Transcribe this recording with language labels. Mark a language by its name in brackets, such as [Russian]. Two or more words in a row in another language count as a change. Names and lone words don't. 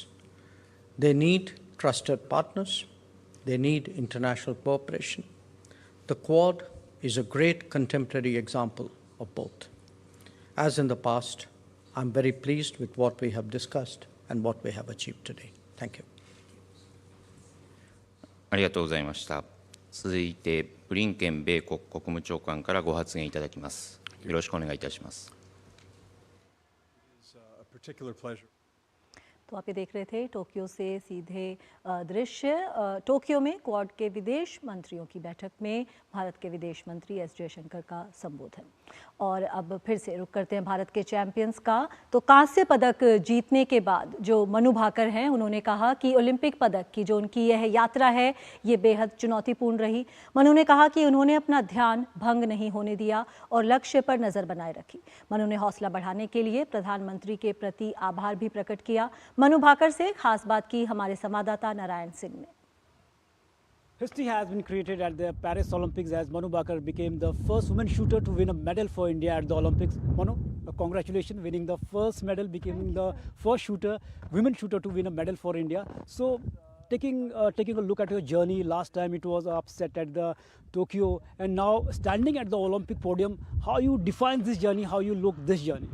[English] They need trusted partners. They need international cooperation. The Quad is a great contemporary example of both. As in the past, I'm very pleased with what we have discussed and what we have achieved today. Thank you. [Japanese] ありがとうございました。続いてブリンケン米国国務長官からご発言いただきます。よろしくお願いいたします。 [Hindi] तो आप ये देख रहे थे टोक्यो से सीधे दृश्य। टोक्यो में क्वाड के विदेश मंत्रियों की बैठक में भारत के विदेश मंत्री एस जयशंकर का संबोधन। और अब फिर से रुक करते हैं भारत के चैंपियंस का। तो कांस्य पदक जीतने के बाद जो मनु भाकर हैं, उन्होंने कहा कि ओलंपिक पदक की जो उनकी यह यात्रा है ये बेहद चुनौतीपूर्ण रही। मनु ने कहा कि उन्होंने अपना ध्यान भंग नहीं होने दिया और लक्ष्य पर नजर बनाए रखी। मनु ने हौसला बढ़ाने के लिए प्रधानमंत्री के प्रति आभार भी प्रकट किया। मनु भाकर से खास बात की हमारे संवाददाता नारायण सिंह ने। [English] History has been created at the Paris Olympics as Manu Bhaker became the first woman shooter to win a medal for India at the Olympics. Manu, congratulations, winning the first medal, becoming the first women shooter to win a medal for India. So, taking a look at your journey, last time it was upset at the Tokyo, and now standing at the Olympic podium, how you define this journey, how you look this journey?